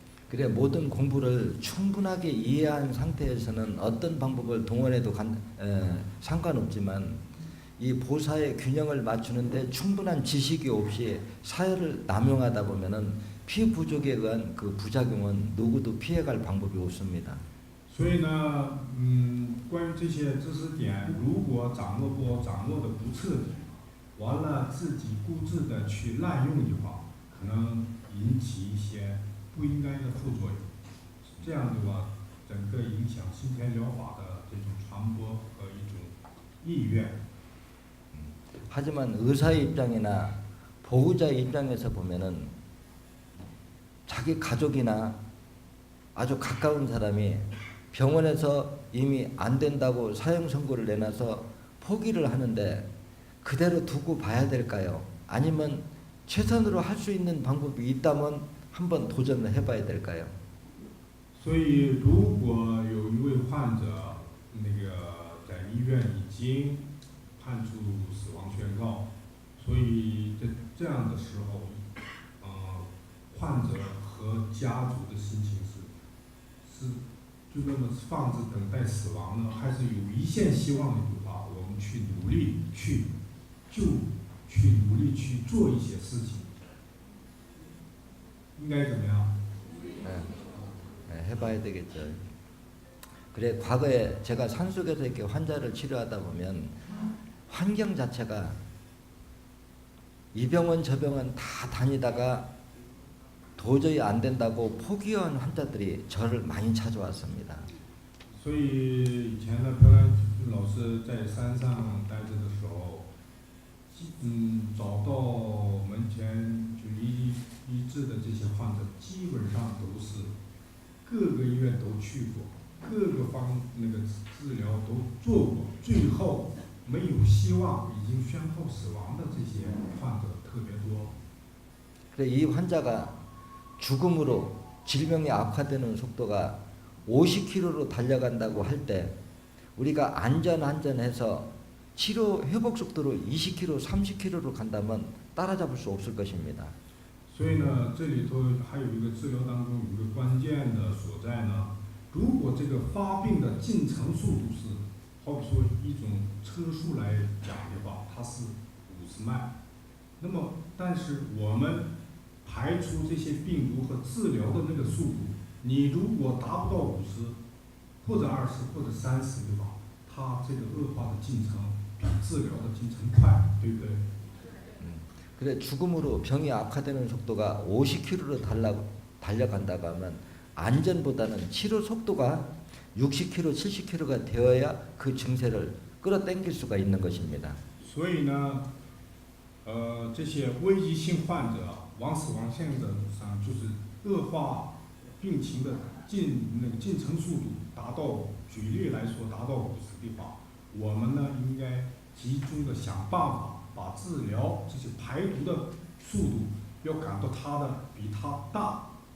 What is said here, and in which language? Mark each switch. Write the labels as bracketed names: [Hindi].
[Korean] 그래 모든 공부를 충분하게 이해한 상태에서는 어떤 방법을 동원해도 상관없지만 이 보사의 균형을 맞추는데 충분한 지식이 없이 사회를 남용하다 보면은 피 부족에 의한 그 부작용은 누구도 피해갈 방법이 없습니다. [Chinese] 所以呢，关于这些知识点，如果掌握的不彻底，完了自己固执的去滥用的话，可能引起一些不应该的副作用。这样的话，整个影响心田疗法的这种传播和一种意愿。 [Korean] 하지만 의사의 입장이나 보호자의 입장에서 보면은 자기 가족이나 아주 가까운 사람이 병원에서 이미 안 된다고 사형 선고를 내놔서 포기를 하는데 그대로 두고 봐야 될까요? 아니면 최선으로 할 수 있는 방법이 있다면 한번 도전을 해봐야 될까요? [Chinese] 所以，如果有一位患者，在医院已经判处死亡宣告，所以这样的时候，患者和家族的心情是就那么放着等待死亡呢，还是有一线希望的话，我们去努力去做一些事情，应该怎么样？ [Korean] 해봐야 되겠죠. 그래 과거에 제가 산속에서 이렇게 환자를 치료하다 보면 환경 자체가 이 병원 저 병원 다 다니다가 도저히 안 된다고 포기한 환자들이 저를 많이 찾아왔습니다. [Chinese] 所以以前呢，朴兰西老师在山上待着的时候，找到门前就医治的这些患者，基本上都是各个医院都去过，各个治疗都做过，最后没有希望，已经宣告死亡的这些患者特别多。 [Korean] 그래 이 환자가 죽음으로 질병이 악화되는 속도가 50km로 달려간다고 할 때 우리가 안전해서 치료 회복 속도로 20km, 30km로 간다면 따라잡을 수 없을 것입니다. [Chinese] 所以呢，这里头还有一个治疗当中有一个关键的所在呢。如果这个发病的进程速度是，好比说一种车速来讲的话，它是50迈，那么但是我们排除这些病毒和治疗的那个速度，你如果达不到50或者20或者30的话，它这个恶化的进程比治疗的进程快，对不对？ [Korean] 그래 죽음으로 병이 악화되는 속도가 50km로 달려간다고 하면 안전보다는 치료 속도가 60km, 70km가 되어야 그 증세를 끌어당길 수가 있는 것입니다. [Chinese] 所以呢，这些危急性患者往死亡线上就是恶化病情的进程速度达到，举例来说达到50的话，我们呢应该集中的想办法把治疗这些排毒的速度要赶到它的比它大